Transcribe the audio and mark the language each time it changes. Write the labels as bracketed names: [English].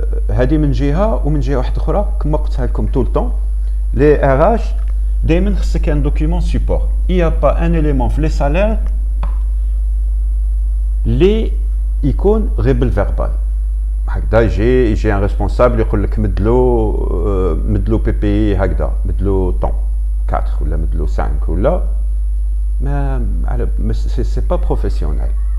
[Arabic] هذه من جهه ومن جهه واحده اخرى كما قلتها لكم [French] tout le temps les RH [Arabic] دائما خصك [French] un document support. Il n'y a pas un élément في les salaires [Arabic] اللي يكون غير بالفيربال. هكذا يجي un responsable يقول لك مدلو PPI هكذا مدلو طون 4 ولا مدلو 5 ولا ما [French] c'est pas professionnel.